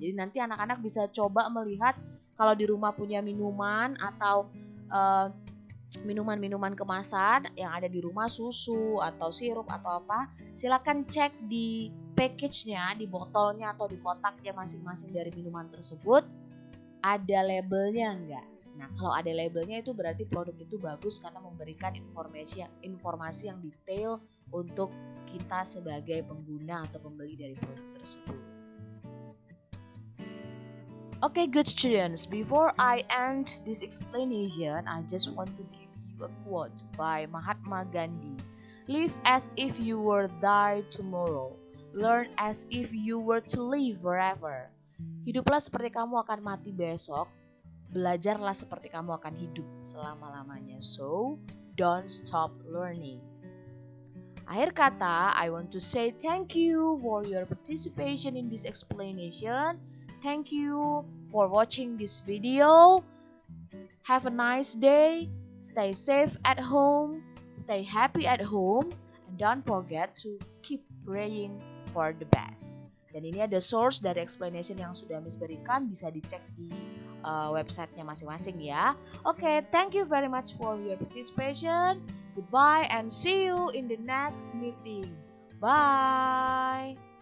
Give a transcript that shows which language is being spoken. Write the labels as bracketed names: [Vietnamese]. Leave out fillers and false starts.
[Indonesian] Jadi nanti anak-anak bisa coba melihat kalau di rumah punya minuman atau minuman-minuman kemasan yang ada di rumah, susu atau sirup atau apa, silakan cek di package-nya, di botolnya atau di kotaknya masing-masing dari minuman tersebut ada labelnya enggak. Nah, kalau ada labelnya itu berarti produk itu bagus karena memberikan informasi yang detail untuk kita sebagai pengguna atau pembeli dari produk tersebut. [English] Okay, good students, before I end this explanation, I just want to give you a quote by Mahatma Gandhi. Live as if you were die tomorrow. Learn as if you were to live forever. [Indonesian] Hiduplah seperti kamu akan mati besok. Belajarlah seperti kamu akan hidup selama-lamanya. [English] So, don't stop learning. [Indonesian] Akhir kata, [English] I want to say thank you for your participation in this explanation. Thank you for watching this video. Have a nice day. Stay safe at home. Stay happy at home. And don't forget to keep praying for the best. [Indonesian] Dan ini ada source dari explanation yang sudah Miss berikan. Bisa dicek di websitenya masing-masing ya. [English] Okay, thank you very much for your participation. Goodbye and see you in the next meeting. Bye.